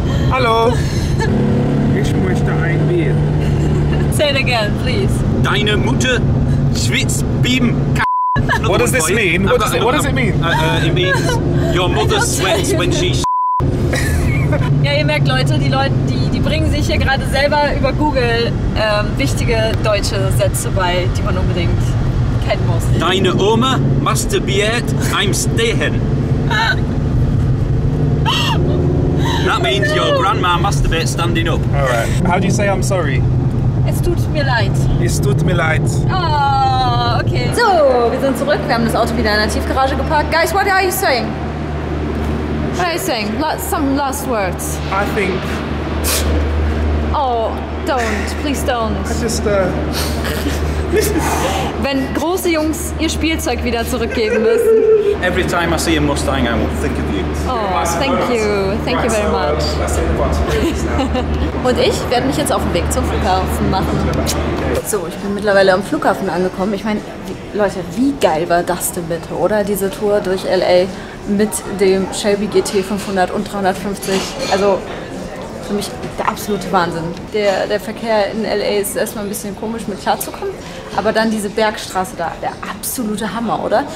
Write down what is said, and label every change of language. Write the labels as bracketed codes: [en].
[de] Hallo. Ich möchte ein Bier. [en] Say it again, please. [de] Deine Mutter schwitzt beim [en] What does this mean? What does it mean? It means your mother sweats when she [de] Ja, ihr merkt, Leute, die bringen sich hier gerade selber über Google wichtige deutsche Sätze bei, die man unbedingt kennen muss. Deine Oma masturbiert I'm stehen. [en] That means your grandma masturbates standing up. Alright. How do you say I'm sorry? [de] Es tut mir leid. Es tut mir leid. [en] Oh, okay. [de] So, wir sind zurück. Wir haben das Auto wieder in der Tiefgarage geparkt. [en] Guys, what are you saying? What are you saying? Some last words. I think Oh, don't. Please don't. I just [de] Wenn große Jungs ihr Spielzeug wieder zurückgeben müssen. [en] Every time I see a Mustang, I will think of you. Oh, thank you. Thank you very much. [de] Und ich werde mich jetzt auf den Weg zum Flughafen machen. So, ich bin mittlerweile am Flughafen angekommen. Ich meine, Leute, wie geil war das denn bitte, oder? Diese Tour durch LA mit dem Shelby GT 500 und 350. Also für mich der absolute Wahnsinn. Der Verkehr in LA ist erstmal ein bisschen komisch mit klarzukommen, aber dann diese Bergstraße da, der absolute Hammer, oder?